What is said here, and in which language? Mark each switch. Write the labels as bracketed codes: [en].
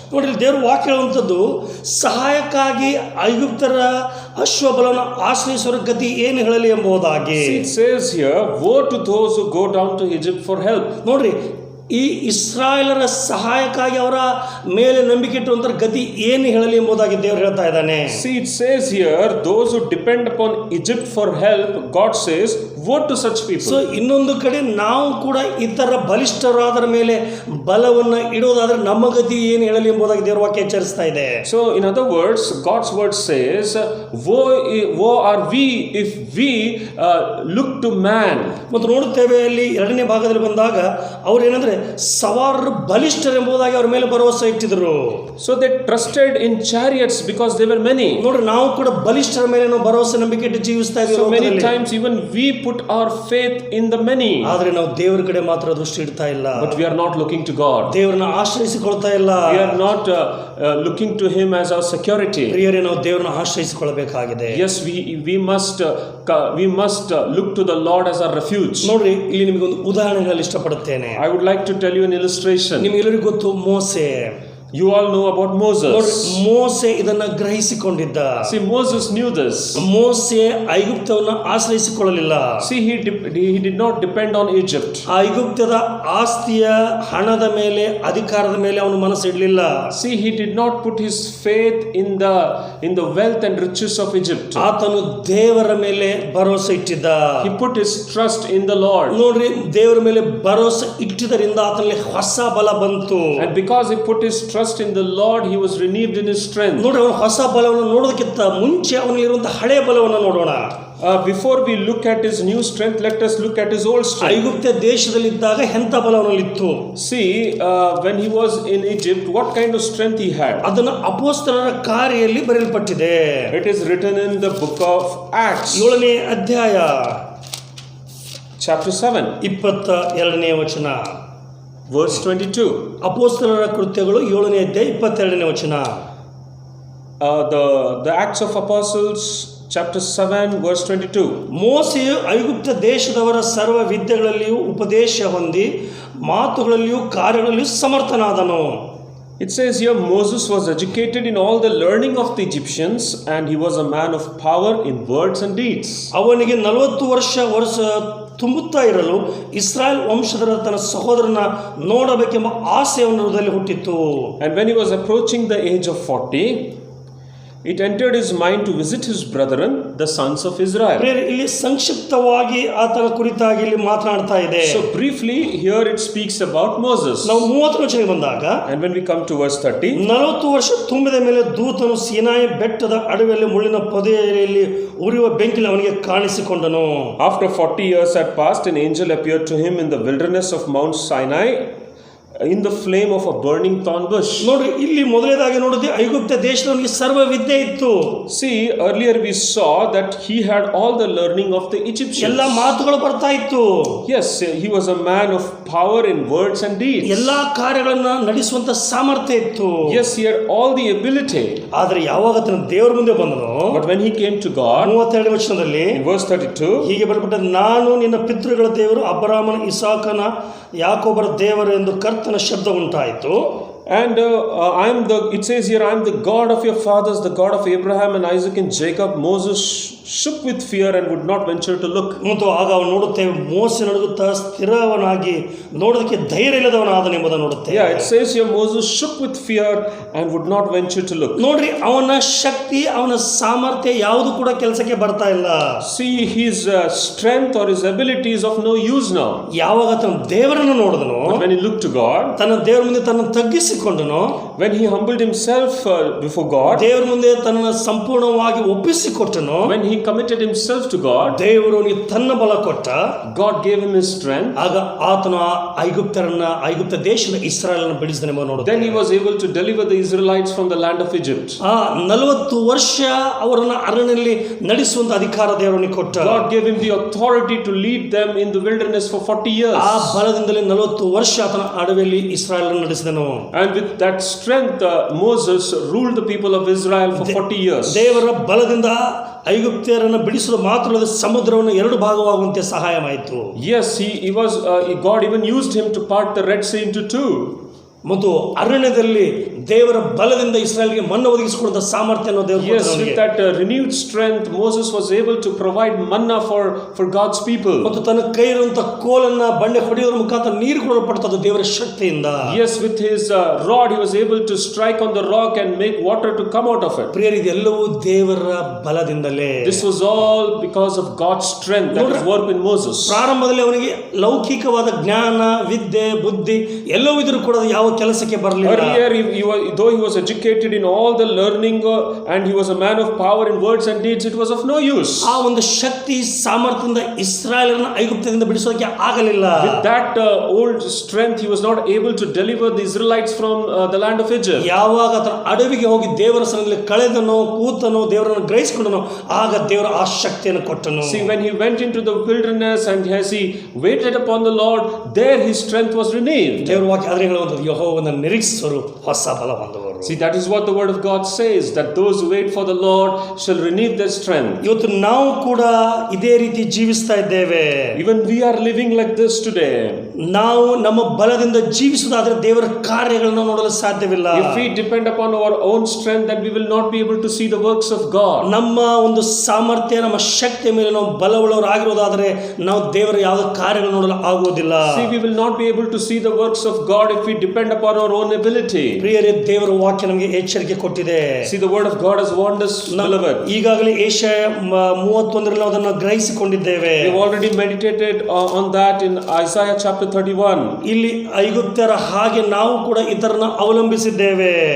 [kn] ನೋಡ್ರಿ, ದೇವರು ವಾಕ್ಯ ಹೇಳುವಂಥದ್ದು ಸಹಾಯಕ್ಕಾಗಿ ಐಗುಪ್ತರ ಅಶ್ವಬಲವನ್ನು ಆಶ್ರಯಿಸುವ ಗತಿ ಏನು ಹೇಳಲಿ ಎಂಬುದಾಗಿ. [en] See, it says here, woe to those who go down to Egypt for help. [kn] ನೋಡ್ರಿ, ಈ ಇಸ್ರಾಯೇಲರ ಸಹಾಯಕ್ಕಾಗಿ ಅವರ ಮೇಲೆ ನಂಬಿಕೆ ಇಟ್ಟುವಂಥ ಗತಿ ಏನು ಹೇಳಲಿ ಎಂಬುದಾಗಿ ದೇವರು ಹೇಳ್ತಾ ಇದ್ದಾನೆ. [en] See, it says here, those who depend upon Egypt for help, God says, woe to such people. [kn] So ಇನ್ನೊಂದು ಕಡೆ ನಾವು ಕೂಡ ಇತರ ಬಲಿಷ್ಠರಾದರ ಮೇಲೆ ಬಲವನ್ನು ಇಡುವುದಾದ್ರೆ ನಮ್ಮ ಗತಿ ಏನು ಹೇಳಲಿ ಎಂಬುದಾಗಿ ದೇವರ ವಾಕ್ಯ ಎಚ್ಚರಿಸ್ತಾ ಇದೆ. [en] So, in other words, God's word says, woe are we if we look to man. [kn] ಮತ್ತು ನೋಡುತ್ತೇವೆ ಅಲ್ಲಿ ಎರಡನೇ ಭಾಗದಲ್ಲಿ ಬಂದಾಗ ಅವ್ರು ಏನಂದ್ರೆ ಸವಾರರು ಬಲಿಷ್ಠರೆಂಬುದಾಗಿ ಅವ್ರ ಮೇಲೆ ಭರವಸೆ ಇಟ್ಟಿದ್ರು. [en] So they trusted in chariots because they were many. [kn] ನೋಡ್ರಿ, ನಾವು ಕೂಡ ಬಲಿಷ್ಠರ ಮೇಲೆ ನಾವು ಭರವಸೆ ನಂಬಿಕೆ ಇಟ್ಟು ಜೀವಿಸ್ತಾ ಇದ್ದೀವಿ. [en] So many times even we put our faith in the many. [kn] ಆದ್ರೆ ನಾವು ದೇವರ ಕಡೆ ಮಾತ್ರ ದೃಷ್ಟಿ ಇಡ್ತಾ ಇಲ್ಲ. [en] But we are not looking to God. [kn] ದೇವರನ್ನ ಆಶ್ರಯಿಸಿಕೊಳ್ತಾ ಇಲ್ಲ. [en] We are not looking to Him as our security. [kn] ಪ್ರಿಯರೇ, ನಾವು ದೇವರನ್ನ ಆಶ್ರಯಿಸಿಕೊಳ್ಳಬೇಕಾಗಿದೆ. [en] Yes, we must look to the Lord as our refuge. [kn] ನೋಡ್ರಿ, ಇಲ್ಲಿ ನಿಮಗೆ ಒಂದು ಉದಾಹರಣೆ ಹೇಳಲು ಇಷ್ಟಪಡುತ್ತೇನೆ. [en] I would like to tell you an illustration. [kn] ನಿಮ್ಗೆಲ್ಲರಿಗೂ ಗೊತ್ತು ಮೋಸೆ. [en] You all know about Moses. [kn] ಮೋಸೆ ಇದನ್ನ ಗ್ರಹಿಸಿಕೊಂಡಿದ್ದ. [en] See, Moses knew this. [kn] ಮೋಸೆ ಐಗುಪ್ತವನ್ನ ಆಶ್ರಯಿಸಿಕೊಳ್ಳಲಿಲ್ಲ. [en] See, he did not depend on Egypt. [kn] ಐಗುಪ್ತದ ಆಸ್ತಿಯ ಹಣದ ಮೇಲೆ ಅಧಿಕಾರದ ಮೇಲೆ ಅವನು ಮನಸ್ಸಿಡಲಿಲ್ಲ. [en] See, he did not put his faith in the wealth and riches of Egypt. [kn] ಆತನು ದೇವರ ಮೇಲೆ ಭರವಸೆ ಇಟ್ಟಿದ್ದ. [en] He put his trust in the Lord. [kn] ನೋಡ್ರಿ, ದೇವರ ಮೇಲೆ ಭರವಸೆ ಇಟ್ಟಿದ್ದರಿಂದ ಆತನಲ್ಲಿ ಹೊಸ ಬಲ ಬಂತು. [en] And because he put his trust in the Lord, he was renewed in his strength. [kn] ನೋಡ್ರಿ, ಅವನು ಹೊಸ ಬಲವನ್ನು ನೋಡೋದಕ್ಕಿಂತ ಮುಂಚೆ ಅವನಲ್ಲಿರುವಂತಹ ಹಳೆಯ ಬಲವನ್ನು ನೋಡೋಣ. [en] Before we look at his new strength, let us look at his old strength. [kn] ಐಗುಪ್ತ ದೇಶದಲ್ಲಿದ್ದಾಗ ಎಂಥ ಬಲವನ್ನಲ್ಲಿತ್ತು? [en] See, when he was in Egypt, what kind of strength he had? [kn] ಅದನ್ನು ಅಪೊಸ್ತಲರ ಕಾರ್ಯದಲ್ಲಿ ಬರೆಯಲ್ಪಟ್ಟಿದೆ. [en] It is written in the book of Acts, [kn] 7ನೇ ಅಧ್ಯಾಯ [en] chapter 7, [kn] 22ನೇ ವಚನ. [en] verse 22. [kn] ಅಪೊಸ್ತಲರ ಕೃತ್ಯಗಳು 7ನೇ ಅಧ್ಯಾಯ 22ನೇ ವಚನ. [en] The Acts of Apostles, chapter 7, verse 22. [kn] ಮೋಸೆಯು ಐಗುಪ್ತ ದೇಶದವರ ಸರ್ವ ವಿದ್ಯೆಗಳಲ್ಲಿಯೂ ಉಪದೇಶ ಹೊಂದಿ ಮಾತುಗಳಲ್ಲಿಯೂ ಕಾರ್ಯಗಳಲ್ಲಿಯೂ ಸಮರ್ಥನಾದನು. [en] It says here, Moses was educated in all the learning of the Egyptians, and he was a man of power in words and deeds. [kn] ಅವನಿಗೆ 40 ವರ್ಷ ತುಂಬುತ್ತಾ ಇರಲು ಇಸ್ರಾಯೇಲ್ ವಂಶದರ ತನ್ನ ಸಹೋದರನ ನೋಡಬೇಕೆಂಬ ಆಸೆ ಅವನ ಹೃದಯದಲ್ಲಿ ಹುಟ್ಟಿತ್ತು. [en] And when he was approaching the age of 40, it entered his mind to visit his brethren, the sons of Israel. [kn] ಇಲ್ಲಿ ಸಂಕ್ಷಿಪ್ತವಾಗಿ ಆತನ ಕುರಿತಾಗಿ ಇಲ್ಲಿ ಮಾತನಾಡ್ತಾ ಇದೆ. [en] So briefly, here it speaks about Moses. [kn] ನಾವು 30 ವಚನಕ್ಕೆ ಬಂದಾಗ, [en] And when we come to verse 30, [kn] 40 ವರ್ಷ ತುಂಬಿದ ಮೇಲೆ ದೂತನು ಸೀನಾಯಿ ಬೆಟ್ಟದ ಅಡವಿಯಲ್ಲಿ ಮುಳ್ಳಿನ ಪೊದೆಯಲ್ಲಿ ಉರಿಯುವ ಬೆಂಕಿಯಲ್ಲಿ ಅವನಿಗೆ ಕಾಣಿಸಿಕೊಂಡನು. [en] after 40 years had passed, an angel appeared to him in the wilderness of Mount Sinai in the flame of a burning thorn bush. [kn] ನೋಡ್ರಿ, ಇಲ್ಲಿ ಮೊದಲನೇದಾಗಿ ನೋಡಿದ್ರೆ ಐಗುಪ್ತ ದೇಶದವನಿಗೆ ಸರ್ವ ವಿದ್ಯೆ ಇತ್ತು. [en] See, earlier we saw that he had all the learning of the Egyptians. [kn] ಎಲ್ಲ ಮಾತುಗಳು ಬರ್ತಾ ಇತ್ತು. [en] Yes, he was a man of power in words and deeds. [kn] ಎಲ್ಲಾ ಕಾರ್ಯಗಳನ್ನ ನಡೆಸುವಂತ ಸಾಮರ್ಥ್ಯ ಇತ್ತು. [en] Yes, he had all the ability. [kn] ಆದ್ರೆ ಯಾವಾಗ ತನ್ನ ದೇವರ ಮುಂದೆ ಬಂದನು, [en] But when he came to God, [kn] 32ನೇ ವಚನದಲ್ಲಿ [en] in verse 32, [kn] ಹೀಗೆ ಬರೆಯಲ್ಪಟ್ಟ, ನಾನು ನಿನ್ನ ಪಿತೃಗಳ ದೇವರು, ಅಬ್ರಹಾಮನ, ಇಸಾಕನ, ಯಾಕೋಬರ ದೇವರು ಎಂದು ಕರ್ತನ ಶಬ್ದ ಉಂಟಾಯಿತು. [en] And it says here, I am the God of your fathers, the God of Abraham and Isaac and Jacob. Moses shook with fear and would not venture to look. [kn] ಮತ್ತು ಆಗ ಅವನು ನೋಡುತ್ತೇವೆ, ಮೋಸೆ ನಡುಗುತ್ತಾ ಸ್ಥಿರವನಾಗಿ ನೋಡೋದಕ್ಕೆ ಧೈರ್ಯ ಇಲ್ಲದವನಾದನೆಂಬುದನ್ನು ನೋಡುತ್ತೇವೆ. [en] Yeah, it says here, Moses shook with fear and would not venture to look. [kn] ನೋಡ್ರಿ, ಅವನ ಶಕ್ತಿ, ಅವನ ಸಾಮರ್ಥ್ಯ ಯಾವುದು ಕೂಡ ಕೆಲಸಕ್ಕೆ ಬರ್ತಾ ಇಲ್ಲ. [en] See, his strength or his ability is of no use now. [kn] ಯಾವಾಗ ತನ್ನ ದೇವರನ್ನು ನೋಡಿದನು, [en] But when he looked to God, [kn] ತನ್ನ ದೇವರ ಮುಂದೆ ತನ್ನ ತಗ್ಗಿಸಿ ತಗ್ಗಿಸಿಕೊಂಡನು, [en] when he humbled himself before God, [kn] ದೇವರ ಮುಂದೆ ತನ್ನನ್ನು ಸಂಪೂರ್ಣವಾಗಿ ಒಪ್ಪಿಸಿಕೊಟ್ಟನು, [en] when he committed himself to God, [kn] ದೇವರು ಅವನಿಗೆ ತನ್ನ ಬಲ ಕೊಟ್ಟ. [en] God gave him his strength. [kn] ಆಗ ಆತನು ಐಗುಪ್ತ ದೇಶದ ಇಸ್ರಾಯೇಲನ್ನು ಬಿಡಿಸಿದನೆಂಬ ನೋಡುತ್ತೇವೆ. [en] Then he was able to deliver the Israelites from the land of Egypt. [kn] 40 ವರ್ಷ ಅವರನ್ನು ಅರಣ್ಯದಲ್ಲಿ ನಡೆಸುವಂತ ಅಧಿಕಾರ ದೇವರನಿಗೆ ಕೊಟ್ಟ. [en] God gave him the authority to lead them in the wilderness for 40 years. [kn] ಆ ಬಲದಿಂದಲೇ 40 ವರ್ಷ ಆತನ ಅಡವಿಯಲ್ಲಿ ಇಸ್ರಾಯೇಲನ್ನು ನಡೆಸಿದನು. [en] And with that strength Moses ruled the people of Israel for 40 years. [kn] ದೇವರ ಬಲದಿಂದ ಐಗುಪ್ತ್ಯರನ್ನು ಬಿಡಿಸಲು ಮಾತ್ರವಲ್ಲದೆ ಸಮುದ್ರವನ್ನು 2 ಭಾಗವಾಗುವಂತೆ ಸಹಾಯ ಮಾಡಿತು. [en] Yes, God even used him to part the Red Sea into 2. [kn] ಮತ್ತು ಅರಣ್ಯದಲ್ಲಿ ದೇವರ ಬಲದಿಂದ ಇಸ್ರಾಯೇಲ್ಗೆ ಮನ್ನಾ ಒದಗಿಸಿಕೊಡುವಂತ ಸಾಮರ್ಥ್ಯವನ್ನು ದೇವರು [en] Yes, [kn] ಕೊಟ್ಟನು. [en] with that renewed strength Moses was able to provide manna for God's people. [kn] ಮತ್ತು ತನ್ನ ಕೈ ಇರುವಂತ ಕೋಲನ್ನ ಬಂಡೆ ಹೊಡೆಯೋದ್ರ ಮುಖಾಂತರ ನೀರು ಕೊಡಲ್ಪಡುತ್ತದೆ ದೇವರ ಶಕ್ತಿಯಿಂದ. [en] Yes, with his rod he was able to strike on the rock and make water to come out of it. [kn] ಪ್ರಿಯರೇ, ಇದೆಲ್ಲವೂ ದೇವರ ಬಲದಿಂದಲೇ. [en] This was all because of God's strength that was worked in Moses. [kn] ಪ್ರಾರಂಭದಲ್ಲಿ ಅವನಿಗೆ ಲೌಕಿಕವಾದ ಜ್ಞಾನ, ವಿದ್ಯೆ, ಬುದ್ಧಿ ಎಲ್ಲವೂ ಇದ್ರೂ ಕೂಡ ಯಾವ ಕೆಲಸಕ್ಕೆ ಬರಲಿಲ್ಲ. [en] Earlier, though he was educated in all the learning and he was a man of power in words and deeds, it was of no use. [kn] ಆ ಒಂದು ಶಕ್ತಿ ಸಾಮರ್ಥ್ಯದಿಂದ ಇಸ್ರಾಯೇಲರನ್ನು ಐಗುಪ್ತದಿಂದ ಬಿಡಿಸೋದಕ್ಕೆ ಆಗಲಿಲ್ಲ. [en] With that old strength he was not able to deliver the Israelites from the land of Egypt. [kn] ಯಾವಾಗ ಆತನ ಅಡವಿಗೆ ಹೋಗಿ ದೇವರ ಸನ್ನಿಧಿಯಲ್ಲಿ ಕಳೆದನೋ, ಕೂತನೋ, ದೇವರನ್ನು ಗ್ರಹಿಸಿಕೊಂಡನೋ, ಆಗ ದೇವರ ಆ ಶಕ್ತಿಯನ್ನು ಕೊಟ್ಟನು. [en] See, when he went into the wilderness and as he waited upon the Lord, there his strength was renewed. [kn] ದೇವರ ವಾಕ್ಯ ಆದರೆ ಹೇಳುವಂಥದ್ದು, ಯೆಹೋವನನ್ನು ನಿರೀಕ್ಷಿಸುವರು ಹೊಸ ಬಲ ಹೊಂದುವರು. [en] See, that is what the word of God says, that those who wait for the Lord shall renew their strength. [kn] ಇವತ್ತು ನಾವು ಕೂಡ ಇದೇ ರೀತಿ ಜೀವಿಸ್ತಾ ಇದ್ದೇವೆ. [en] Even we are living like this today. [kn] ನಾವು ನಮ್ಮ ಬಲದಿಂದ ಜೀವಿಸುವುದಾದರೆ ದೇವರ ಕಾರ್ಯಗಳನ್ನು ನೋಡಲು ಸಾಧ್ಯವಿಲ್ಲ. [en] If we depend upon our own strength, then we will not be able to see the works of God. [kn] ನಮ್ಮ ಒಂದು ಸಾಮರ್ಥ್ಯ, ನಮ್ಮ ಶಕ್ತಿಯ ಮೇಲೆ ನಾವು ಬಲವುಳ್ಳವರಾಗಿರೋದಾದರೆ ನಾವು ದೇವರ ಯಾವ ಕಾರ್ಯಗಳನ್ನು ನೋಡಲು ಆಗುವುದಿಲ್ಲ. [en] See, we will not be able to see the works of God if we depend upon our own ability. [kn] ಪ್ರಿಯರೇ, ದೇವರ ವಾಕ್ಯ ನಮಗೆ ಎಚ್ಚರಿಕೆ ಕೊಟ್ಟಿದೆ. [en] See, the word of God has warned us, beloved. [kn] ಈಗಾಗಲೇ ಏಷಯ 31ರಲ್ಲಿ ನಾವು ಅದನ್ನು ಗ್ರಹಿಸಿಕೊಂಡಿದ್ದೇವೆ. [en] We have already meditated on that in Isaiah chapter 31. [kn] ಇಲ್ಲಿ ಐಗುಪ್ತ್ಯರ ಹಾಗೆ ನಾವು ಕೂಡ ಇತರನ ಅವಲಂಬಿಸಿದ್ದೇವೆ.